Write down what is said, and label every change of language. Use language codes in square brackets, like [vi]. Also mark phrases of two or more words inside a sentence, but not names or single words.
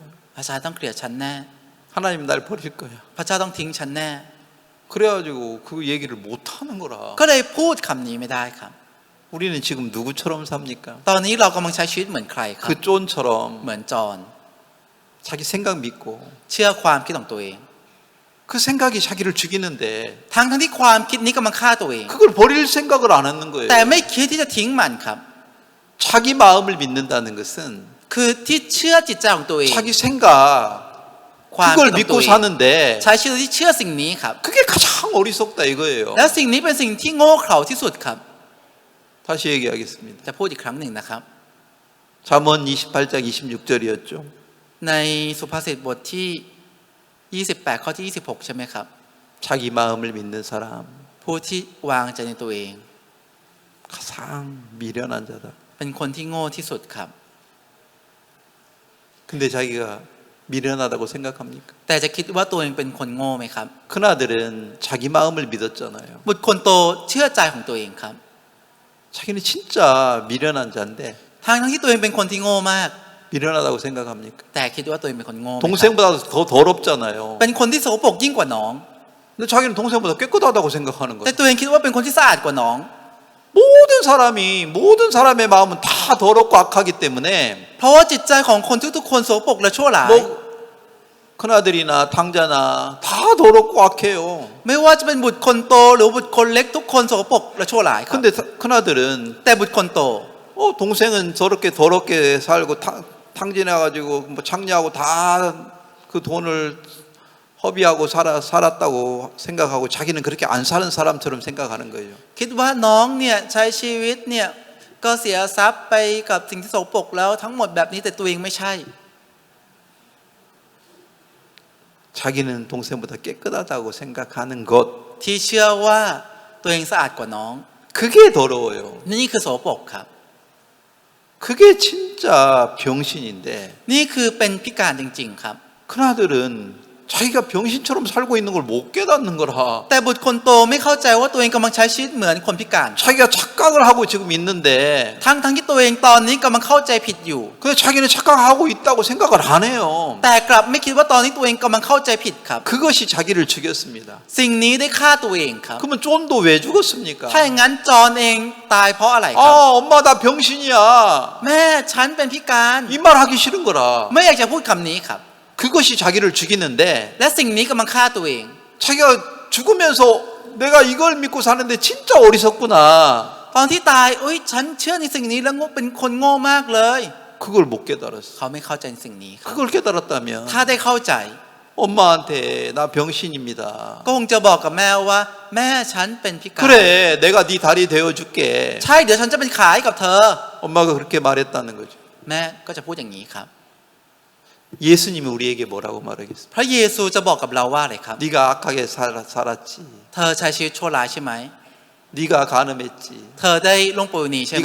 [th] พระเจ้าต้องเกลียดฉันแน่ [ko] 하나님 날 버릴 거야. [th] พระเจ้าต้องทิ้งฉันแน่ [ko] 그래가지고 그 얘기를 못 하는 거라. [th] ก็เลยพูดคำนี้ไม่ได้ครับ [ko] 우리는 지금 누구처럼 삽니까? [th] ตอนนี้เรากำลังใช้ชีวิตเหมือนใครครับ [ko] 그 쫀처럼 [th] เหมือนจอน [ko] 자기 생각 믿고 [th] เชื่อความคิดของตัวเอง [ko] 그 생각이 자기를 죽이는데 [th] ทั้งที่ความคิดนี้กำลังฆ่าตัวเอง [ko] 그걸 버릴 생각을 안 하는 거예요. [th] แต่ไม่คิดที่จะทิ้งมันครับ [ko] 자기 마음을 믿는다는 것은 [th] คือที่เชื่อจิตใจของตัวเอง [ko] 자기 생각 [th] ความ [ko] 그걸 [th] คิดของตัว [ko] 믿고 [th] เอง [ko] 사는데 [th] ใช้ชีวิตที่เชื่อสิ่งนี้ครับ [ko] 그게 가장 어리석다 이거예요. [th] และสิ่งนี้เป็นสิ่งที่โง่เขลาที่สุดครับ [ko] 다시 얘기하겠습니다. [th] จะพูดอีกครั้งหนึ่งนะครับ [ko] 잠언 28장 26절이었죠. [th] ในสุภาษิตบทที่28ข้อที่26ใช่ไหมครับ [ko] 자기 마음을 믿는 사람 [th] ผู้ที่วางใจในตัวเอง [ko] 가장 미련한 자다. [th] เป็นคนที่โง่ที่สุดครับ [ko] 근데 자기가 미련하다고 생각합니까? [th] แต่จะคิดว่าตัวเองเป็นคนโง่ไหมครับ [ko] 큰아들은 자기 마음을 믿었잖아요. [th] บุตรคนโตเชื่อใจของตัวเองครับ [ko] 자기는 진짜 미련한 자인데 [th] ทั้งที่ตัวเองเป็นคนที่โง่มาก [ko] 미련하다고 생각합니까? [th] แต่คิดว่าตัวเองเป็นคนโง่ไหมครับ [ko] 동생보다 더 더럽잖아요. [th] เป็นคนที่โสโครกยิ่งกว่าน้อง [ko] 근데 자기는 동생보다 깨끗하다고 생각하는 [th] แต่ [ko] 거예요. [th] ตัวเองคิดว่าเป็นคนที่สะอาดกว่าน้อง [ko] 모든 사람의 마음은 다 더럽고 악하기 때문에 [th] เพราะว่าจิตใจของคนทุกๆคนโสโครกและชั่วร้าย [ko] 뭐 큰아들이나 당자나 다 더럽고 악해요. [th] ไม่ว่าจะเป็นบุตรคนโตหรือบุตรคนเล็กทุกคนโสโครกและชั่วร้ายครับ [ko] 근데 큰아들은 [th] แต่บุตรคนโต [ko] 동생은 저렇게 더럽게 살고 탕진해가지고 뭐 창리하고 다 그 돈을 허비하고 살았다고 생각하고 자기는 그렇게 안 사는 사람처럼 생각하는 거예요. [th] คิดว่าน้องเนี่ยใช้ชีวิตเนี่ยก็เสียทรัพย์ไปกับสิ่งที่โสโครกแล้วทั้งหมดแบบนี้แต่ตัวเองไม่ใช่ [ko] 자기는 동생보다 깨끗하다고 생각하는 것 [th] ที่เชื่อว่าตัวเองสะอาดกว่าน้อง [ko] 그게 더러워요. [th] นี่คือโสโครกครับ [ko] 그게 진짜 병신인데 [th] นี่คือเป็นพิการจริงๆครับ [ko] 큰아들은 자기가 병신처럼 살고 있는 걸 못 깨닫는 거라 [th] แต่บุตรคนโตไม่เข้าใจว่าตัวเองกำลังใช้ชีวิตเหมือนคนพิการ [ko] 자기가 착각을 하고 지금 있는데 [th] ทั้งที่ตัวเองตอนนี้กำลังเข้าใจผิดอยู่ [ko] 근데 자기는 착각하고 있다고 생각을 안 해요. [th] แต่กลับไม่คิดว่าตอนนี้ตัวเองกำลังเข้าใจผิดครับ [ko] 그것이 자기를 죽였습니다. [th] สิ่งนี้ได้ฆ่าตัวเองครับ [ko] 그러면 쫀도 왜 죽었습니까? [th] ถ้าอย่างนั้นจอห์นเองตายเพราะอะไรครับ [ko] 엄마 나 병신이야. [th] แม่ฉันเป็นพิการ [ko] 이 말 하기 싫은 거라. [th] ไม่อยากจะพูดคำนี้ครับ [ko] 그것이 자기를 죽이는데 [th] และสิ่งนี้กำลังฆ่าตัวเอง [ko] 자기가 죽으면서 내가 이걸 믿고 사는데 진짜 어리석구나. [th] ตอนที่ตายฉันเชื่อในสิ่งนี้แล้วเป็นคนโง่มากเลย [ko] 그걸 못 깨달았어. [th] เขาไม่เข้าใจในสิ่งนี้ครับ [ko] 그걸 깨달았다면 [th] ถ้าได้เข้าใจ [ko] 엄마한테 나 병신입니다. [th] ก็คงจะบอกกับแม่ว่าแม่ฉันเป็นพิการ [ko] 그래 내가 네 다리 되어줄게. [th] ใช่เดี๋ยวฉันจะเป็นขาให้กับเธอ [ko] 엄마가 그렇게 말했다는 거죠. [th] แม่ก็จะพูดอย่างนี้ครับ [ko] 예수님이 우리에게 뭐라고 말하겠습니까? [th] พระเยซูจะบอกกับเราว่าอะไรครับ [ko] 네가 악하게 살았지. [th] เธอใช้ชีวิตชั่วร้ายใช่ไหม [ko] 네가 간음했지. [th] เธอได้ล่วงประเวณีใช่ไหม